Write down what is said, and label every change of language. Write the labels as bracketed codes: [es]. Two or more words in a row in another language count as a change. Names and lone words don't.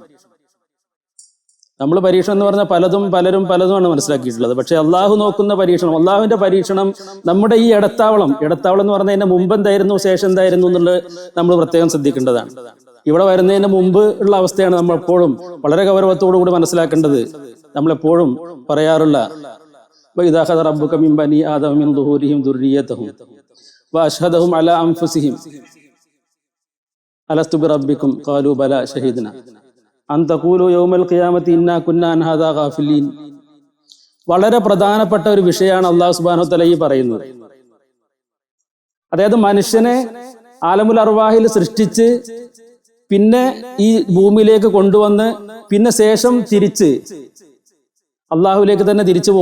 [ml] നമ്മൾ പരീക്ഷണം എന്ന് പറഞ്ഞാൽ പലതുമാണ് മനസ്സിലാക്കിയിട്ടുള്ളത്. പക്ഷെ അള്ളാഹു നോക്കുന്ന പരീക്ഷണം, അള്ളാഹുവിന്റെ പരീക്ഷണം നമ്മുടെ ഈ ഇടത്താവളം എന്ന് പറഞ്ഞതിന്റെ മുമ്പ് എന്തായിരുന്നു, ശേഷം എന്തായിരുന്നു എന്നുള്ളത് നമ്മൾ പ്രത്യേകം ശ്രദ്ധിക്കേണ്ടതാണ്. ഇവിടെ വരുന്നതിന് മുമ്പ് ഉള്ള അവസ്ഥയാണ് നമ്മൾ എപ്പോഴും വളരെ ഗൗരവത്തോടു കൂടി മനസ്സിലാക്കേണ്ടത്. നമ്മളെപ്പോഴും പറയാറുള്ള [ar] وَإِذَا أَخَذَ رَبُّكَ مِنْ بَنِي آدَمَ مِنْ ظُهُورِهِمْ ذُرِّيَّتَهُمْ وَأَشْهَدَهُمْ عَلَى أَنفُسِهِمْ أَلَسْتُ بِرَبِّكُمْ قَالُوا بَلَى شَهِدْنَا أَنْ تَقُولُوا يَوْمَ الْقِيَامَةِ إِنَّا كُنَّا عَنْ هَذَا غَافِلِينَ. [ml] വളരെ പ്രധാനപ്പെട്ട ഒരു വിഷയമാണ് അല്ലാഹു [ar] سبحانه وتعالى [ml] ഈ പറയുന്നത്. അതായത് മനുഷ്യനെ [ar] عالم الأرواح [ml] സൃഷ്ടിച്ച് പിന്നെ ഈ ഭൂമിയിലേക്ക് കൊണ്ടുവന്ന് പിന്നെ ശേഷം തിരിച്ച് അള്ളാഹുലേക്ക് തന്നെ തിരിച്ചു പോകുക.